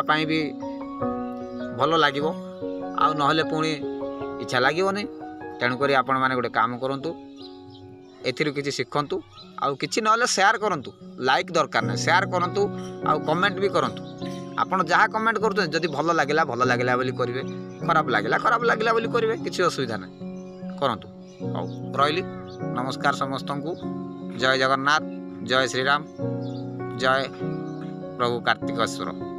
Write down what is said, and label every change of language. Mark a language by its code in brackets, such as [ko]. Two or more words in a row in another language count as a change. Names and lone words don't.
[or] ପାଇଁ ଭି ଭଲ ଲାଗିବ ଆଉ ନହେଲେ ପୁଣି ଇଚ୍ଛା ଲାଗିବ ନାହିଁ ତେଣୁ କରି ଆପଣ ମାନେ ଗୋଟେ କାମ କରନ୍ତୁ ଏଥିରୁ କିଛି ଶିଖନ୍ତୁ ଆଉ କିଛି ନହେଲେ ସେୟାର କରନ୍ତୁ ଲାଇକ ଦରକାର ନାହିଁ ସେୟାର କରନ୍ତୁ ଆଉ କମେଣ୍ଟ ଭି କରନ୍ତୁ ଆପଣ ଯାହା କମେଣ୍ଟ କରନ୍ତୁ ଯଦି ଭଲ ଲାଗିଲା ବୋଲି କରିବେ ଖରାପ ଲାଗିଲା ବୋଲି କରିବେ କିଛି ଅସୁବିଧା ନାହିଁ କରନ୍ତୁ ହଉ ରହିଲି ନମସ୍କାର ସମସ୍ତଙ୍କୁ ଜୟ ଜଗନ୍ନାଥ ଜୟ ଶ୍ରୀ ରାମ ଜୟ ପ୍ରଭୁ କାର୍ତ୍ତିକେଶ୍ୱର।